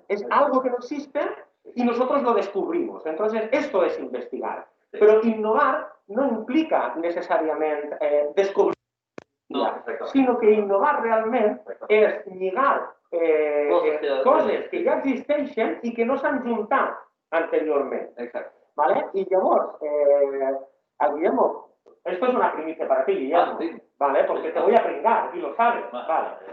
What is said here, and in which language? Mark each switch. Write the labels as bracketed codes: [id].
[es] Es algo que no existe y nosotros lo descubrimos. Entonces, esto es investigar. Pero innovar no implica necesariamente descubrir, sino que innovar [ca] realment és lligar coses que ja existeixen i que no s'han juntat anteriorment. [es] Y [ca] llavors, [es] Guillermo, esto es una primicia para ti, Guillermo, ¿vale? Porque te voy a pringar, y lo sabes, ¿vale?